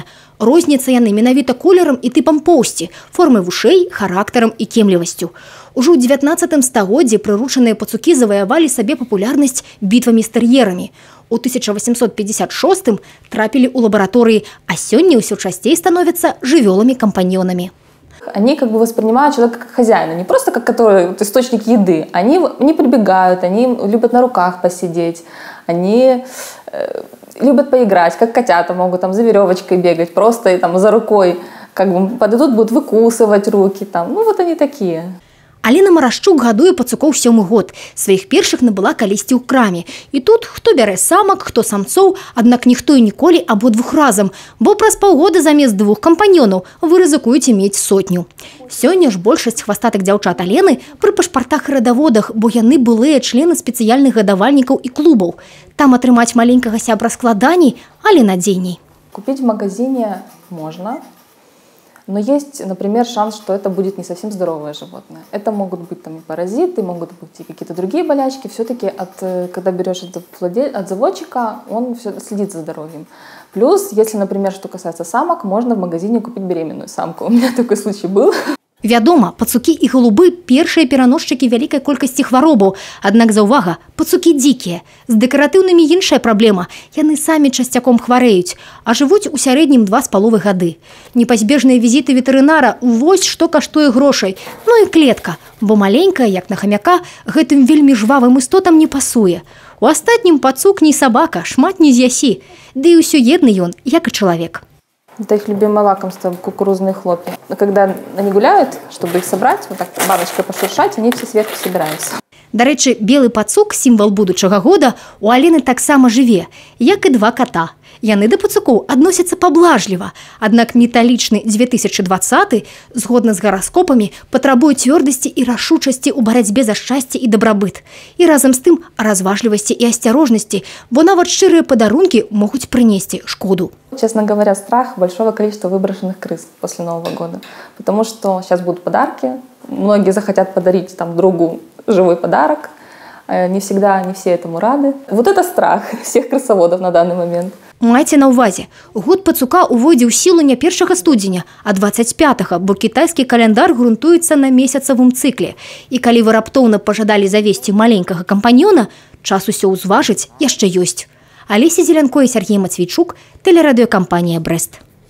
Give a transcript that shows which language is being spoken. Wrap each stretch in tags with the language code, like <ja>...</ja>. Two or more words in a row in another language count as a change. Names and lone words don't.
<be>Розняцца яны менавіта колерам і тыпам поўсці, формай вушэй, характарам і кемлівасцю. Ужо ў 19 стагоддзі прыручаныя пацукі заваявалі сабе папулярнасць бітвамі з тэр'ерамі. У 1856 трапілі ў лабараторыі, а сёння ўсё часцей становятся жывёламі-кампаньонамі.</be> <ru>Они как бы воспринимают человека как хозяина, не просто как который источник еды. Они не прибегают, они любят на руках посидеть, они любят поиграть, как котята могут там за веревочкой бегать, просто там за рукой, как бы подойдут, будут выкусывать руки там. Ну вот они такие.</ru> <be>Аліна Марашчук гадуе пацукоў 7-й год. Сваіх першых набыла калісьці ў краме. І тут хто бярэ самак, хто самцоў, аднак ніхто і ніколі абодвух разам, бо праз паўгода замест 2 кампаньёнаў вы рызыкуеце мець 100. Сёння ж большасць хвастатых дзяўчат Алены пры пашпартах і радаводах, бо яны былыя члены спецыяльных гадавальнікаў і клубаў. Там атрымаць маленькага сябра складаней, але надзейней.</be> <ru>Купить в магазине можно. Но есть, например, шанс, что это будет не совсем здоровое животное. Это могут быть там и паразиты, могут быть и какие-то другие болячки. Все-таки, когда берешь от заводчика, он все следит за здоровьем. Плюс, если, например, что касается самок, можно в магазине купить беременную самку. У меня такой случай был.</ru> <be>Вядома, пацукі і голубы – першыя пераносчыкі вялікай колькасці хваробаў. Аднак заўвага, пацукі дзікія. З дэкаратыўнымі іншая праблема. Яны самі часцяком хварэюць, а жывуць у сярэднім 2,5 гады. Непазбежныя візіты ветэрынара – вось што каштуе грошай. Ну і клетка, бо маленькая, як на хамяка, гэтым вельмі жвавым істотам не пасуе. У астатнім пацук не сабака, шмат не з'ясі. Ды і ўсё едны ён, як і чалавек.</be> <ru>Это их любимое лакомство – кукурузные хлопья. Но когда они гуляют, чтобы их собрать, вот так баночкой пошуршать, они все сверху собираются.</ru> <be>До речі, белый пацук, сімвал будучага года, у Аліны таксама жыве, як і 2 кота. Яны да пацукоў адносяцца паблажліва. Аднак металічны 2020, згодна з гараскопамі, патрабуе цвёрдасці і рашучасці ў барацьбе за шчасце і дабрабыт. І разам з тым разважлівасці і асцярожнасці, бо нават шчырыя падарункі могуць прынесці шкоду.</be> <ru>Честно говоря, страх большого количества выброшенных крыс после Нового года. Потому что сейчас будут подарки, многие захотят подарить там другу живой подарок. Не всегда, не все этому рады. Вот это страх всех крысоводов на данный момент.</ru> <be>Майце на ўвазе, год пацука увойдзе ў сілу не 1 студзеня, а 25, бо кітайскі каляндар грунтуецца на месяцавым цыкле. І калі вы раптоўна пажадалі завесці маленькага кампаньёна, час усё ўзважыць яшчэ ёсць. Алеся Зелянко і Сергей Мацвейчук, тэлерадыёкампанія «Брэст».</be>